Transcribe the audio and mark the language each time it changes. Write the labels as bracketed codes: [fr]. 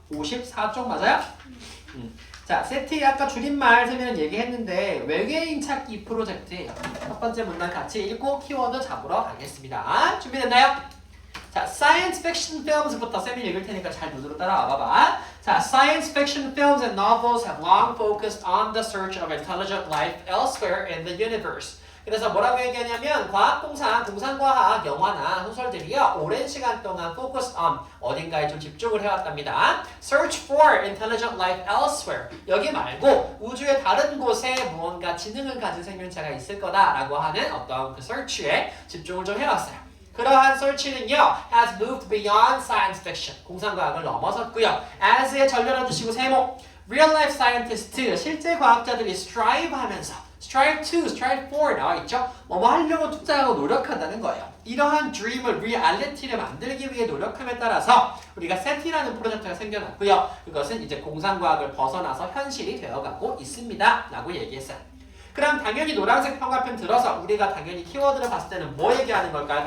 [ko] 54쪽 맞아요? 자, 세티 아까 줄임말 세미는 얘기했는데 외계인 찾기 프로젝트예요. 첫 번째 문단 같이 읽고 키워드 잡으러 가겠습니다. 준비됐나요? 자, science fiction films부터 쌤이 읽을 테니까 잘 눈으로 따라와 봐봐. [en] 자, science fiction films and novels have long focused on the search of intelligent life elsewhere in the universe. [ko] 그래서 뭐라고 얘기하냐면 과학동상, 공상과학, 영화나 소설들이요 오랜 시간 동안 focused on 어딘가에 좀 집중을 해왔답니다. [en] Search for intelligent life elsewhere. [ko] 여기 말고 우주의 다른 곳에 무언가 지능을 가진 생명체가 있을 거다라고 하는 어떤 그 search에 집중을 좀 해왔어요. 그러한 search는요 [en] has moved beyond science fiction. [ko] 공상과학을 넘어섰고요. as의 전렬어 주시고 세모. [en] Real life scientists, [ko] 실제 과학자들이 [en] strive [ko] 하면서 [en] strive to, strive for [ko] 나와 있죠? 뭐뭐 하려고 투자하고 노력한다는 거예요. 이러한 dream을, reality를 만들기 위해 노력함에 따라서 우리가 SET이라는 프로젝트가 생겨났고요. 그것은 이제 공상과학을 벗어나서 현실이 되어가고 있습니다. 라고 얘기했어요. 그럼 당연히 노란색 평가편 들어서 우리가 당연히 키워드를 봤을 때는 뭐 얘기하는 걸까요?